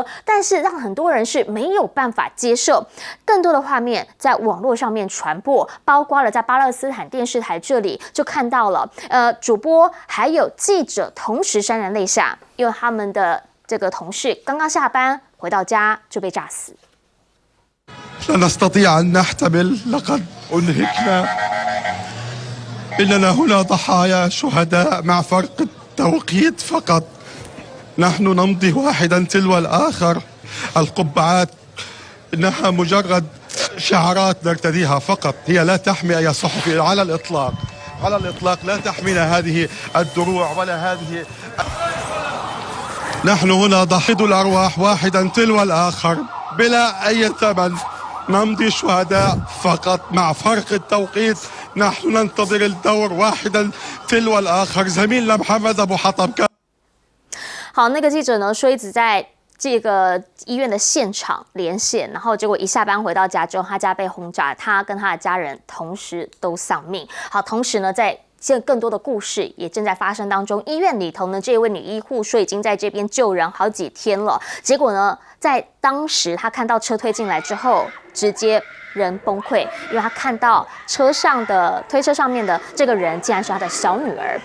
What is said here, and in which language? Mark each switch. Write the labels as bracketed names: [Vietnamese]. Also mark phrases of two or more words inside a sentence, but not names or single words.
[Chinese] 但是让很多人是没有办法接受。更多的画面在网络上面传播，包括了在巴勒斯坦电视台这里就看到了，主播还有记者同时潸然泪下，因为他们的这个同事刚刚下班回到家就被炸死。 [Arabic] لا نستطيع أن نحتمل لقد أنهكنا إننا هنا ضحايا شهداء مع فرق التوقيت فقط نحن نمضي واحدا تلو الآخر القبعات إنها مجرد شعارات نرتديها فقط هي لا تحمي أي صحفي على الإطلاق لا تحمينا هذه الدروع ولا هذه نحن هنا ضحية الأرواح واحدا تلو الآخر بلا أي ثمن نمضي شهداء فقط مع فرق التوقيت نحن ننتظر الدور واحدا تلو الآخر زميلنا محمد أبو حطب [Chinese] 好，那个记者呢说一直在这个医院的现场连线，然后结果一下班回到家之后，他家被轰炸，他跟他的家人同时都丧命。好，同时呢，在现在更多的故事也正在发生当中。医院里头呢，这位女医护说已经在这边救人好几天了，结果呢，在当时他看到车推进来之后，直接人崩溃，因为他看到车上的推车上面的这个人竟然是他的小女儿。